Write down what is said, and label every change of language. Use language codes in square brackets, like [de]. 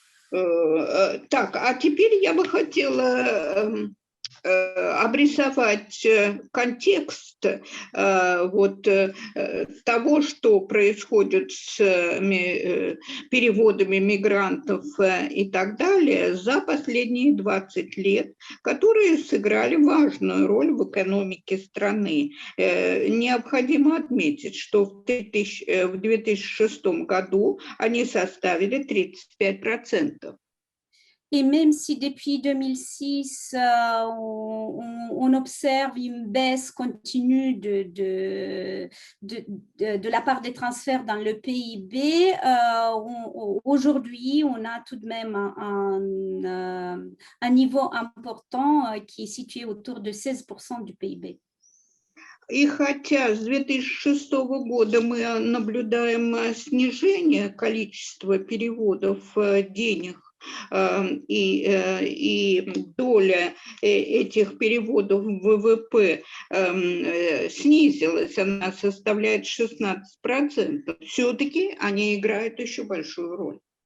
[ru] Так, а теперь я бы хотела обрисовать контекст вот того, что происходит с переводами мигрантов и так далее за последние 20 лет, которые сыграли важную роль в экономике страны. Необходимо отметить, что в 2006 году они составили 35%. [fr] Et même si depuis 2006, on observe une baisse continue de la part des transferts dans le PIB, aujourd'hui, on a tout de même un niveau important qui est situé autour de 16% du PIB. [ru] И хотя с 2006 года мы наблюдаем снижение количества переводов денег, и доля этих переводов в ВВП снизилась, она составляет 16%, все-таки они играют еще большую роль.